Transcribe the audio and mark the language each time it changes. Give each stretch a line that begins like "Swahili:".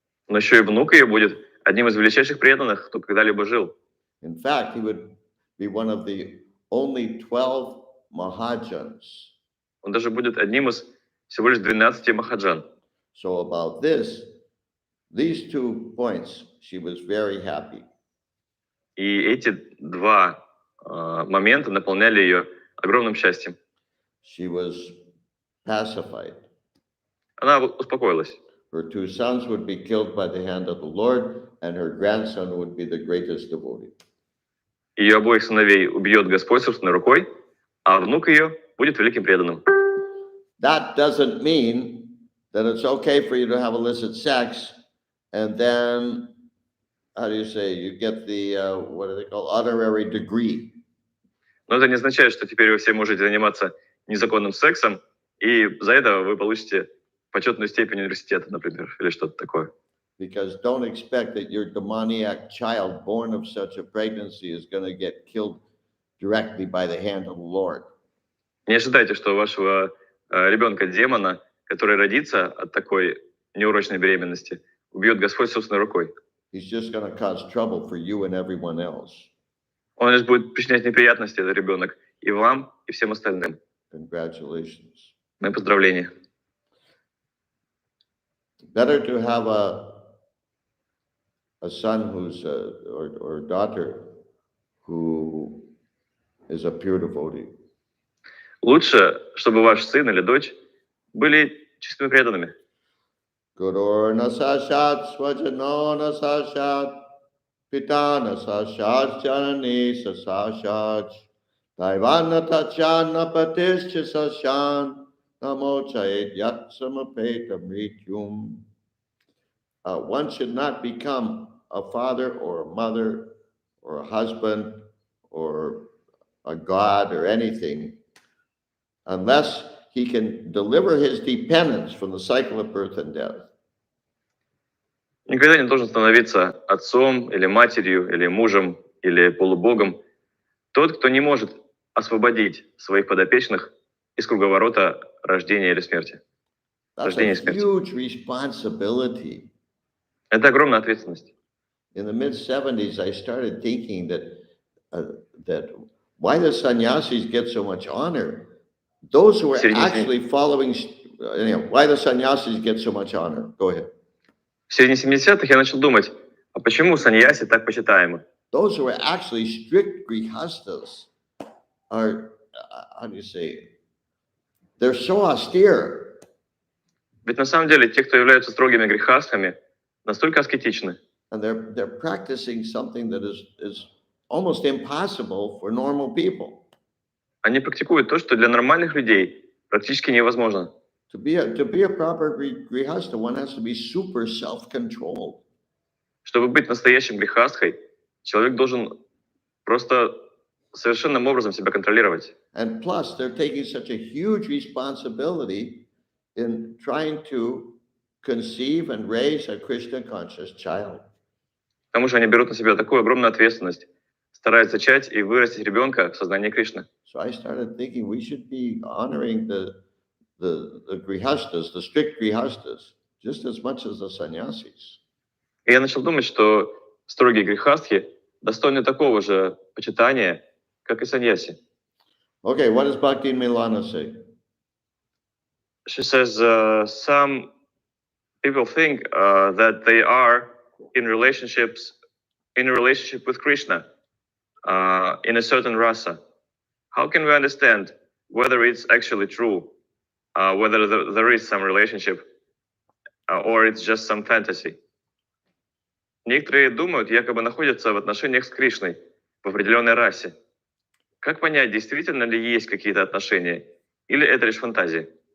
Russian: но еще и внук ее будет одним из величайших преданных, кто когда-либо жил.
English: In fact, he would be one of the only 12 Mahajans.
Russian: Он даже будет одним из всего лишь 12 махаджан.
English: So about these 2 points, she was very happy.
Russian: И эти два момента наполняли ее огромным счастьем.
English: She was pacified.
Russian: Она успокоилась.
English: Her 2 sons would be killed by the hand of the Lord, and her grandson would be the greatest devotee.
Russian: Ее обоих сыновей убьет Господь собственной рукой, а внук ее будет великим преданным.
English: That doesn't mean that it's okay for you to have illicit sex, and then, how do you say, you get the, what do they call, honorary degree.
Russian: Но это не означает, что теперь вы все можете заниматься незаконным сексом, и за это вы получите почетную степень университета, например, или что-то такое.
English: Because don't expect that your demoniac child born of such a pregnancy is going to get killed directly by the hand of the Lord.
Russian: Не ожидайте, что у вашего ребенка-демона, который родится от такой неурочной беременности, убьет Господь собственной рукой.
English: He's just going to cause trouble for you and everyone else.
Russian: Он лишь будет причинять неприятности, этот ребенок, и вам, и всем остальным.
English: Congratulations.
Russian: Мои поздравления.
English: Better to have a son who's or a daughter who is a pure devotee.
Russian: Лучше, чтобы ваш сын или дочь были чистыми преданными.
Sanskrit: Gurur nasashat swajano nasashat pita nasashat janani sasashat daivana tachana patischa sashan namo chayet yat samapeta mrityum.
English: One should not become a father or a mother or a husband or a god or anything unless he can deliver his dependents from the cycle of birth and death.
Russian: Никогда не должен становиться отцом или матерью, или мужем, или полубогом тот, кто не может освободить своих подопечных из круговорота рождения или смерти.
English: That's a huge responsibility.
Russian: Это огромная ответственность.
English: In the mid-70s, I started thinking that why the sannyasis get so much honor? Those who are actually following, why the sannyasis get so much honor? Go ahead.
Russian: В середине 70-х я начал думать, а почему саньяси так почитаемы?
English: Those who are actually strict grihastas are, how do you say, they're so austere.
Russian: Ведь на самом деле те, кто являются строгими грехастами, настолько аскетичны.
English: And they're practicing something that is almost impossible for normal people.
Russian: Они практикуют то, что для нормальных людей практически невозможно.
English: To be a proper grihasta, one has to be super self-controlled.
Russian: Чтобы быть настоящим грехастхой, человек должен просто совершенным образом себя контролировать.
English: And plus, they're taking such a huge responsibility in trying to conceive and raise a Krishna conscious child.
Russian: К тому же они берут на себя такую огромную ответственность, стараясь зачать и вырастить ребенка в сознании Кришны.
English: So I started thinking we should be honoring the grihastas, the strict grihastas, just as much as the sannyasis.
Russian: И я начал думать, что строгие грехастхи достойны такого же почитания, как и саньяси.
English: Okay, what does Bhakti Milana say? She says some people think that they are in a relationship with Krishna in a certain rasa. How can we understand whether it's actually true, whether there is some relationship, or it's just some fantasy.
Russian: Некоторые думают, якобы находятся в отношениях с Кришной в определенной расе. Как понять, действительно ли есть какие-то отношения, или это лишь фантазия?